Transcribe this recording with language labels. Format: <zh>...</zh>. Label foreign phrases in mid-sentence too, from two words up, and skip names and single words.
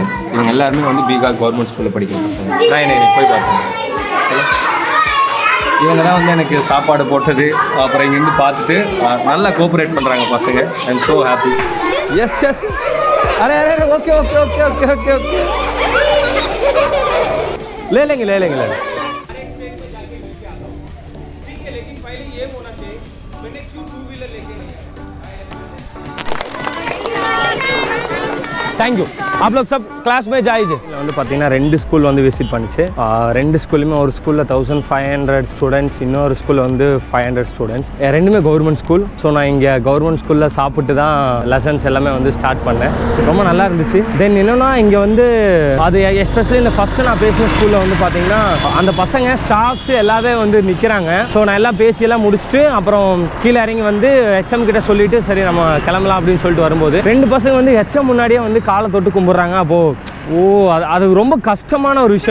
<ta>இவங்க எல்லாருமே வந்து பீகார்</ta> <en>government school-இல்</en> <ta>படிக்கிற பசங்க. நான் என்னை போய் பார்த்தேன். இவங்க தான் வந்து எனக்கு சாப்பாடு போட்டது. அப்புறம் இங்கேருந்து பார்த்துட்டு நல்லா கோஆப்ரேட் பண்ணுறாங்க பசங்க.</ta> <en>I am so happy. Yes yes</en> <hi>अरे अरे</hi> <en>okay okay okay okay okay okay</en> <hi>ले लेंगे ले लेंगे ले लेंगे. लेकिन पहले ये होना चाहिए मैंने क्यों 2 व्हीलर लेके नहीं आया.</hi> <ta>தேங்க்யூ</ta> <hi>आप लोग सब क्लास में जाइए</hi> <ta>வந்து பார்த்தீங்கன்னா 2 ஸ்கூல் வந்து விசிட் பண்ணிச்சு 2 ஸ்கூலுமே ஒரு ஸ்கூலில் 1500 ஸ்டூடெண்ட்ஸ் இன்னொரு ஸ்கூலில் வந்து 500 ஸ்டூடெண்ட்ஸ் ரெண்டுமே</ta> <en>government school so</en> <ta>நான் இங்கே</ta> <en>government school-இல்</en> <ta>சாப்பிட்டு தான் லெசன்ஸ் எல்லாமே வந்து ஸ்டார்ட் பண்ணேன் ரொம்ப நல்லா இருந்துச்சு தென் என்னன்னா இங்கே வந்து அது எஸ்பெஷலி இந்த ஃபஸ்ட்டு நான் பேசின ஸ்கூலில் வந்து பார்த்தீங்கன்னா அந்த பசங்க ஸ்டாஃப்ஸ் எல்லாமே வந்து நிற்கிறாங்க ஸோ நான் எல்லாம் பேசியெல்லாம் முடிச்சுட்டு அப்புறம் கீழே இறங்கி வந்து ஹெச்எம் கிட்ட சொல்லிட்டு சரி நம்ம கிளம்பலாம் அப்படின்னு சொல்லிட்டு வரும்போது 2 பசங்க வந்து ஹெச்எம் முன்னாடியே வந்து காலை தொட்டு கும்பிட்றாங்க அப்போது அது ரொம்ப கஷ்டமான ஒரு விஷயம்</ta>